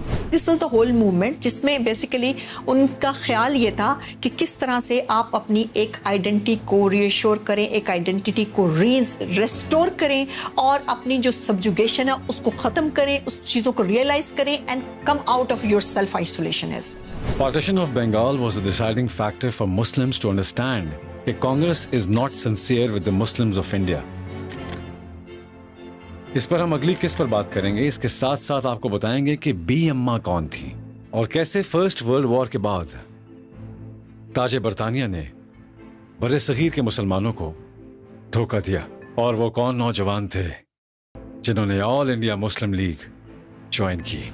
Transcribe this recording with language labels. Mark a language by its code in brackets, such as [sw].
[en] this was the whole movement [ur] جس میں basically ان کا خیال یہ تھا کہ کس طرح سے آپ اپنی ایک آئیڈینٹی کو ری ایشور کریں، ایک آئیڈینٹی کو ریسٹور کریں اور اپنی جو سبجوگیشن ہے اس کو ختم کریں، اس چیزوں کو ریئلائز کریں [en] And come out of your self isolation. Partition of Bengal was a deciding factor for Muslims to understand that Congress is not sincere with the Muslims of India. [ur] اس پر ہم اگلی قسط پر بات کریں گے. اس کے ساتھ ساتھ آپ کو بتائیں گے کہ بی اماں کون تھی اور کیسے فرسٹ ورلڈ وار کے بعد تاج برطانیہ نے بر صغیر کے مسلمانوں کو دھوکہ دیا، اور وہ کون نوجوان تھے جنہوں نے آل انڈیا مسلم لیگ جوائن کی.